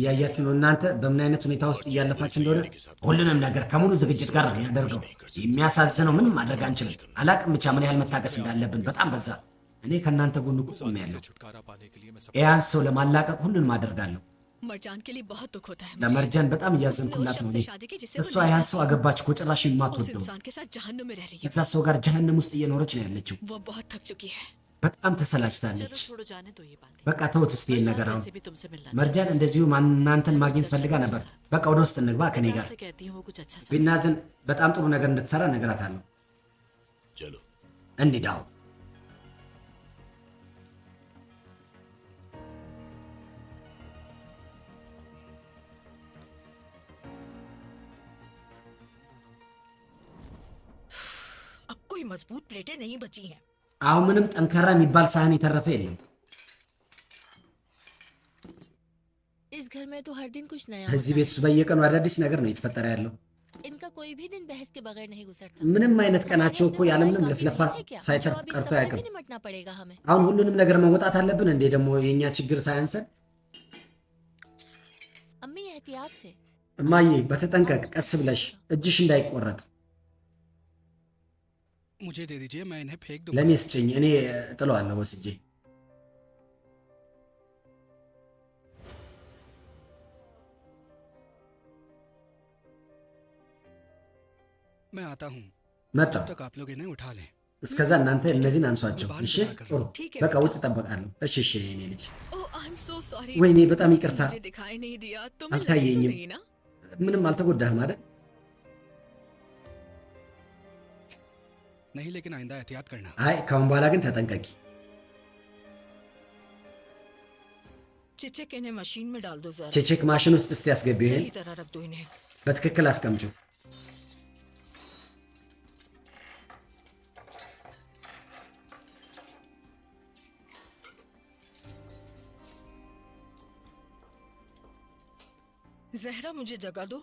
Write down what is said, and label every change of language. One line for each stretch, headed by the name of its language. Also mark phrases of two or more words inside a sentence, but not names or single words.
Amharic: እያያችሁ ነው እናንተ በምን አይነት ሁኔታ ውስጥ እያለፋችሁ እንደሆነ ሁሉንም ነገር ከሙሉ ዝግጅት ጋር ነው የሚያደርገው የሚያሳዝነው ምንም ማድረግ አንችልም አላቅም ብቻ ምን ያህል መታገስ እንዳለብን በጣም በዛ እኔ ከእናንተ ጎን ቆሜያለሁ
Hindi: छुटकारा पाने के लिए मैं सब
Amharic: ያን ሰው ለማላቀቅ ሁሉንም አደርጋለሁ
Hindi: मरजान के लिए बहुत दुख होता है मुझे।
Amharic: ለመርጃን በጣም
Hindi: उसने उस
Amharic: እያዘንኩላት ነው
Hindi: शख्स
Amharic: እኔ
Hindi: से शादी की जिससे वो
Amharic: እሷ
Hindi: नहीं
Amharic: ያን
Hindi: चाहती।
Amharic: ሰው አገባች እኮ ጭራሽ
Hindi: उस
Amharic: የማትወደው
Hindi: इंसान के साथ जहन्नुम में रह रही है।
Amharic: እዛ ሰው ጋር ጀሀነም ውስጥ እየኖረች ነው ያለችው
Hindi: वो बहुत थक चुकी है।
Amharic: በጣም
Hindi: चलो
Amharic: ተሰላችታለች
Hindi: छोड़ो, जाने दो ये बातें।
Amharic: በቃ ተውት እስቲ ይሄን
Hindi: मरजान
Amharic: ነገር አሁን
Hindi: वैसे भी तुमसे मिलना
Amharic: መርጃን እንደዚሁ እናንተን ማግኘት ፈልጋ ነበር በቃ ወደ ውስጥ እንግባ ከኔ
Hindi: चाहती है।
Amharic: ጋር
Hindi: से कहती हूँ वो कुछ अच्छा सा
Amharic: ቢናዝን በጣም ጥሩ ነገር እንድትሰራ እነግራታለሁ
Hindi: चलो
Amharic: እንሂዳው
Hindi: अब कोई मजबूत प्लेटें नहीं बची हैं।
Amharic: አሁን ምንም ጠንካራ የሚባል ሳህን የተረፈ የለም
Hindi: इस घर में तो हर दिन कुछ नया
Amharic: እዚህ
Hindi: होता
Amharic: ቤት ውስጥ በየቀኑ አዳዲስ ነገር ነው የተፈጠረ ያለው
Hindi: है। इनका कोई भी दिन बहस के बगैर नहीं गुजरता।
Amharic: ምንም አይነት ቀናቸው
Hindi: हमारे
Amharic: እኮ
Hindi: अपने
Amharic: ያለምንም
Hindi: काफी
Amharic: ልፍለፋ
Hindi: नहीं थे क्या?
Amharic: ሳይተርፍ
Hindi: जो अब इस
Amharic: ቀርቶ
Hindi: सबसे
Amharic: አያውቅም
Hindi: भी निपटना पड़ेगा हमें।
Amharic: አሁን ሁሉንም ነገር መወጣት አለብን እንዴ ደግሞ የኛ ችግር ሳያንሰን
Hindi: अम्मी एहतियात से।
Amharic: እማዬ በተጠንቀቅ ቀስ ብለሽ እጅሽ እንዳይቆረጥ
Hindi: मुझे दे दीजिए, मैं इन्हें फेंक दूंगा।
Amharic: ለእኔ ስጭኝ እኔ እጥለዋለሁ ወስጄ
Hindi: मैं आता हूँ,
Amharic: መጣሁ
Hindi: तब तक आप लोग इन्हें उठा लें।
Amharic: እስከዛ እናንተ እነዚህን አንሷቸው እሺ ጥሩ
Hindi: ठीक है
Amharic: በቃ
Hindi: बेटा।
Amharic: ውጭ እጠብቃለሁ እሺ እሺ የኔ ልጅ
English: Oh I am so sorry.
Amharic: ወይኔ በጣም ይቅርታ
Hindi: मुझे दिखाई नहीं दिया। तुम्हें लगी तो
Amharic: አልታየኝም
Hindi: नहीं ना?
Amharic: ምንም አልተጎዳህም አይደል
Hindi: नहीं, लेकिन आइंदा एहतियात करना।
Amharic: አይ ካሁን በኋላ ግን ተጠንቀቂ
Hindi: चिचिक इन्हें मशीन में डाल दो जरा।
Amharic: ቼቼክ ማሽን ውስጥ እስቲ ያስገቢው ይሄን
Hindi: सही तरह रख दो इन्हें।
Amharic: በትክክል አስቀምጪው
Hindi: जहरा मुझे जगा दो।